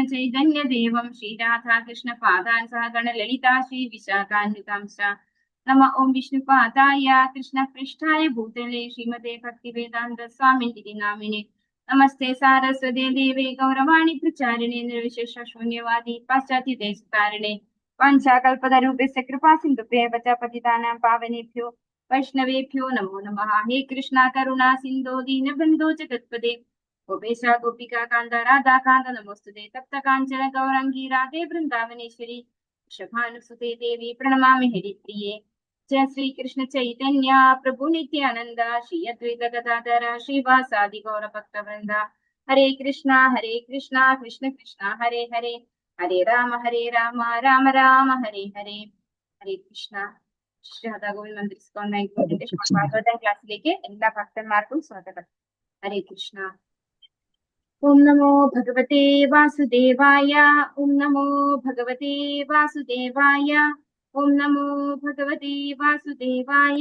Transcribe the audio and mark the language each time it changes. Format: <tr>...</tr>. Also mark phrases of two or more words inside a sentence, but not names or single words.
<sa>ചൈതന്യദേവം ശ്രീരാധാകൃഷ്ണ പാദാൻ സഹഗണ ലളിതാ ശ്രീ വിശാഖാന്വിതാംശ നമ ഓം വിഷ്ണുപാദായ കൃഷ്ണ പൃഷ്ഠായ ഭൂതലേ ശ്രീമതേ ഭക്തിവേദാന്ത സ്വാമിനിധി നാമിനെ നമസ്തേ സാരസ്വതേ ദേവേ ഗൗരവാണി പ്രചാരിണേ നിർവിശേഷ ശൂന്യവാദി പാശ്ചാത്യ ദേശതാരിണേ വാഞ്ചാകൽപതരൂപസ്യ കൃപാ സിന്ധുഭ്യേ പതിതാനാം പാവനേഭ്യോ വൈഷ്ണവേഭ്യോ നമോ നമഃ ഹേ കൃഷ്ണ കരുണാ സിന്ധോ ദീനബന്ധോ ജഗത്പദേ गोपेश गोपिका कांत राधा कांत नमोस्तुते तप्त कांचन गौरंगी राधे वृंदावनेश्वरी वृषभानुसुते देवी प्रणमामि हरिप्रिये जय श्री कृष्ण चैतन्य प्रभु नित्यानंद श्री अद्वैत गदाधर श्रीवासादि गौर भक्त वृंद हरे कृष्णा कृष्ण कृष्ण हरे हरे हरे राम राम राम हरे हरे हरे कृष्ण</sa> <ml>രാധാ ഗോവിന്ദ് മന്ദിർ ഇസ്കോൺ ബാംഗ്ലൂരിന്റെ ഭാഗവത ക്ലാസ്സിലേക്ക് എല്ലാ ഭക്തന്മാർക്കും സ്വാഗതം.</ml> <sa>ഹരേ കൃഷ്ണ. ഓം നമോ ഭഗവതേ വാസുദേവായ. ഓം നമോ ഭഗവതേ വാസുദേവായ. ഓം നമോ ഭഗവതേ വാസുദേവായ.</sa>